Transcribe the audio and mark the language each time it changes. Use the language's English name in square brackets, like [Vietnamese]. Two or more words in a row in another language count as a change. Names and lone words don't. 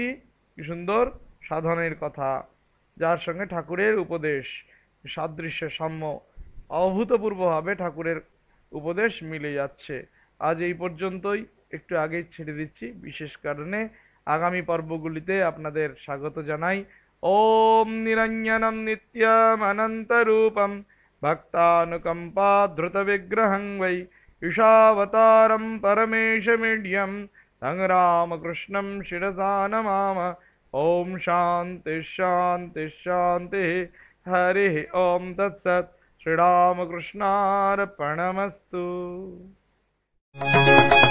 [Bangla] কি সুন্দর সাধনের কথা, যার সঙ্গে ঠাকুরের উপদেশ সাদৃশ্য সাম্য, অভূতপূর্বভাবে ঠাকুরের উপদেশ মিলে যাচ্ছে। আজ এই পর্যন্তই, একটু আগে ছেড়ে দিচ্ছি বিশেষ কারণে। আগামী পর্বগুলিতে আপনাদের স্বাগত জানাই। [Sanskrit] ॐ निरञ्जनं नित्यम् अनन्तरूपं भक्तानुकम्पा धृत विग्रहं वै ईशावतारं परमेशमीड्यम् तं रामकृष्णं शिरसा नमामः। ओम शांति शांति शांति। हरि ओम तत्सत्। श्रीरामकृष्णार्पणमस्तु।